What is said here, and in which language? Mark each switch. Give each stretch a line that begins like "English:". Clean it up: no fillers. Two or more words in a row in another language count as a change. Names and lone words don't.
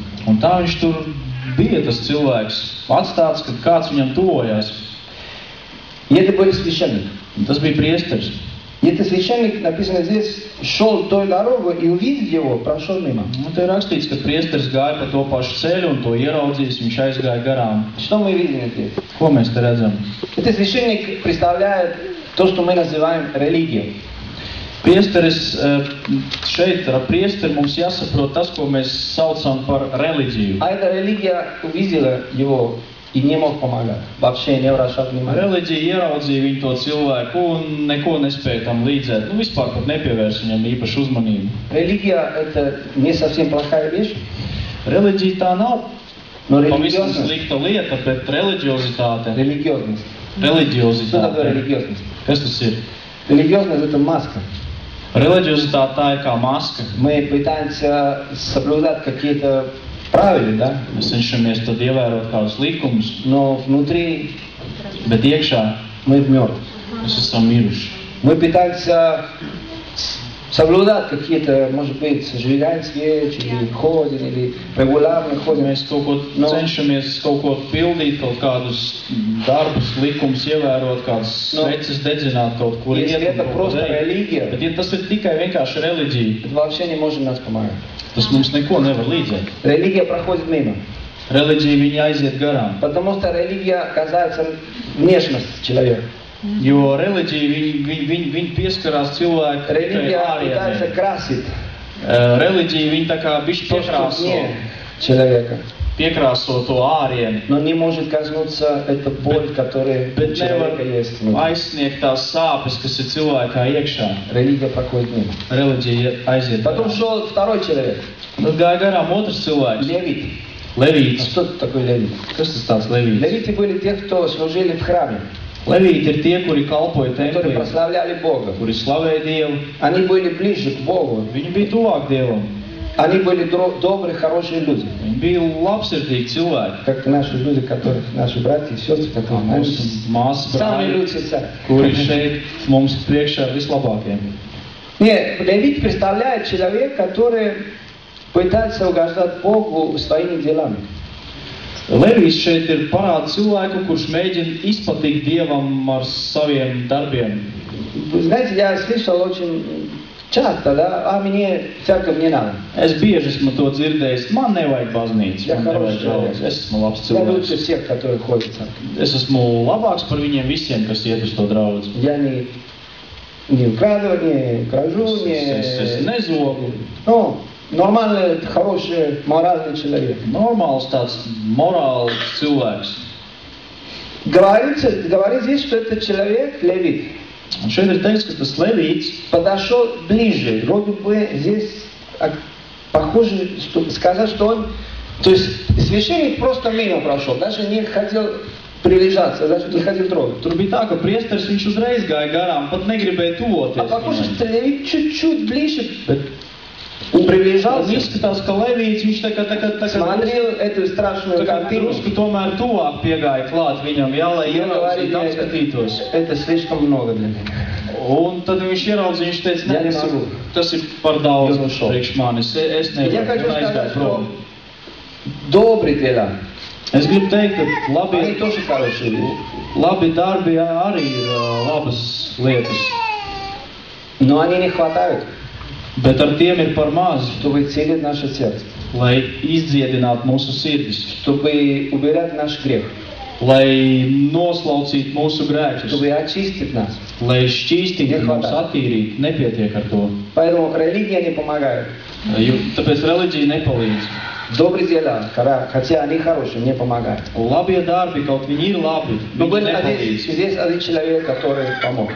Latvian: Un tā viņš tur bija tas cilvēks atstāts, kad kāds viņam tuvojās.
Russian: И это был священник.
Latvian: Un tas bija priesteris.
Russian: И этот священник, написано здесь, шел той дорогой и увидев его, прошел мимо.
Latvian: Un te ir rakstīts, ka priesteris gāja pa to pašu ceļu un to ieraudzījis, viņš aizgāja garām.
Russian: Что мы видим здесь?
Latvian: Ko mēs te redzam?
Russian: Этот священник представляет то, что мы называем религией.
Latvian: Priesteris, šeit ar priesteri mums jāsaprot tas, ko mēs saucam par reliģiju.
Russian: А эта религия увидела его и не мог помогать. Вообще не обращал внимания.
Latvian: Reliģija ieraudzīja viņu to cilvēku un neko nespēja tam līdzēt. Nu, vispār pat nepievērs viņam īpašu uzmanību.
Russian: Религия – это не совсем плохая вещь,
Latvian: Reliģija tā nav
Russian: но
Latvian: pavisam
Russian: религиозность.
Latvian: slikta lieta, bet reliģiozitāte.
Russian: Что такое
Latvian: Reliģiozitāte.
Russian: религиозность?
Latvian: Kas tas ir?
Russian: Религиозность – это маска.
Latvian: Reliģiozitāte tā ir kā maska.
Russian: Мы пытаемся соблюдать какие-то правила, да?
Latvian: Mēs cenšamies tad ievērot kādus likumus,
Russian: Но внутри
Latvian: bet iekšā
Russian: мы мертвы.
Latvian: mēs esam miruši.
Russian: Мы пытаемся соблюдать какие-то, может быть, зажигать свечи, или ходим, или регулярно ходим.
Latvian: Mēs kaut ko cenšamies kaut ko pildīt, kaut kādus darbus, likumus ievērot, kādas sveces dedzināt kaut kur.
Russian: Если это просто религия,
Latvian: Bet ja tas ir tikai vienkārši reliģija,
Russian: это вообще не может нас помогать.
Latvian: tas mums neko nevar līdzēt.
Russian: Религия проходит мимо.
Latvian: Reliģija viņa aiziet garām.
Russian: Потому что религия касается внешности человека.
Latvian: Jo reliģija viņa pieskarās cilvēku
Russian: Религия
Latvian: tikai
Russian: пытается
Latvian: ārienē.
Russian: красить
Latvian: Reliģija viņa tā kā bišķi
Russian: то, что вне человека.
Latvian: piekrāso to ārienu.
Russian: Но не может коснуться эта боль, которая у
Latvian: Bet
Russian: человека
Latvian: nevar
Russian: есть внутри.
Latvian: aizsniegt tās sāpes, kas ir cilvēkā iekšā.
Russian: Религия проходит мимо.
Latvian: Reliģija aiziet
Russian: Потом
Latvian: garām.
Russian: шел второй человек,
Latvian: Tad gāja garām otrs cilvēks.
Russian: левит.
Latvian: Levīts.
Russian: Что такое левит?
Latvian: Kas tas tāds levīts?
Russian: Левиты были те, кто служили в храме,
Latvian: Levīti ir tie, kuri kalpoja
Russian: которые
Latvian: templī,
Russian: прославляли Бога.
Latvian: kuri slavēja Dievu.
Russian: Они были ближе к Богу.
Latvian: Viņi bija tuvāk Dievam.
Russian: Они были добрые, хорошие люди.
Latvian: Viņi bija labsirdīgi cilvēki.
Russian: Как наши люди, которых, наши братья и сестры, которые
Latvian: Mūsu māsas
Russian: самые
Latvian: brāļi,
Russian: лучшие царь.
Latvian: kuri šeit mums priekšā ir vislabākie.
Russian: Нет, левит представляет человека, который пытается угождать Богу своими делами.
Latvian: Levijs šeit ir parāda cilvēku, kurš mēģina izpatikt Dievam ar saviem darbiem.
Russian: Вы знаете, я слышал очень часто, да, а мне церковь не надо.
Latvian: Es bieži esmu to dzirdējis. Man nevajag baznīcu, Ja man nevajag
Russian: хороший
Latvian: draugus.
Russian: человек.
Latvian: Es esmu labs
Russian: Я лучше
Latvian: cilvēks.
Russian: всех, которые ходят в церковь.
Latvian: Es esmu labāks par viņiem visiem, kas iet uz to draudzi.
Russian: Я не украду, не кражу,
Latvian: Es
Russian: не...
Latvian: nezogu.
Russian: Ну, нормальный, хороший, моральный человек.
Latvian: Normāls tāds morāls cilvēks.
Russian: Говорит здесь, что этот человек, левит,
Latvian: Un šeit ir teikts, ka tas Levīts
Russian: подошел ближе. Вроде бы здесь похоже, что сказать, что он... То есть священник просто мимо прошел, даже не хотел приближаться, даже не хотел трогать.
Latvian: tur bija tā, ka priesteris viņš uzreiz gāja garām, pat negribēja
Russian: А
Latvian: tuvoties
Russian: похоже,
Latvian: viņam.
Russian: что левит чуть-чуть ближе
Latvian: Bet un
Russian: приближался,
Latvian: izskatās, ka Levīts viņš
Russian: смотрел эту страшную картину.
Latvian: drusku tomēr tuvāk piegāja klāt viņam, jā, lai
Russian: И он говорит,
Latvian: ieraudzītu, apskatītos.
Russian: это слишком много для меня.
Latvian: Un tad viņš ieraudzīja, viņš teica, Ja ne, nevaru. tas ir par daudz Jo nušau. priekš manis, es
Russian: Я
Latvian: nevaru,
Russian: хочу
Latvian: un
Russian: сказать,
Latvian: aizgāju
Russian: что
Latvian: prom.
Russian: добрые дела,
Latvian: Es gribu teikt, ka
Russian: они тоже хорошие люди.
Latvian: labi darbi arī ir labas lietas,
Russian: Но они не хватают,
Latvian: bet ar tiem ir par maz,
Russian: чтобы целить наше сердце,
Latvian: lai izdziedinātu mūsu sirdis,
Russian: чтобы убирать наш грех,
Latvian: lai noslaucītu mūsu grēkus,
Russian: чтобы очистить нас.
Latvian: lai šķīstītu mums, attīrītu, nepietiek ar to.
Russian: Поэтому религия не помогает.
Latvian: Tāpēc reliģija nepalīdz.
Russian: Добрые дела, хотя они хорошие, не помогают.
Latvian: Labie darbi, kaut viņi ir labi,
Russian: Но
Latvian: viņi
Russian: был
Latvian: nepalīdz.
Russian: здесь один человек, который помог.